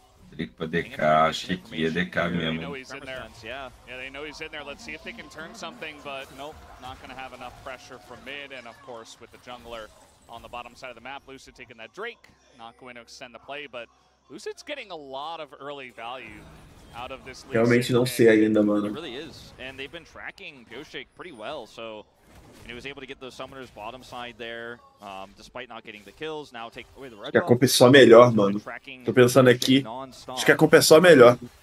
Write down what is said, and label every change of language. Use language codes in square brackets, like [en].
[pt] Drake pra DK, acho que aqui é DK mesmo. [en] Yeah, they know he's in there. Let's see if they can turn something, but nope, not going to have enough pressure from mid, and of course with the jungler on the bottom side of the map, Lucid taking that Drake, not going to extend the play, but Lucid's getting a lot of early value out of this. [pt] Realmente não sei ainda, mano. [en] It really is, and they've been tracking Pyosik pretty well, so he was able to get those summoners bottom side there, despite not getting the kills. Now take away the red. [pt] Acho que a comp é só melhor, mano. Tô pensando aqui. Acho que a comp é só melhor.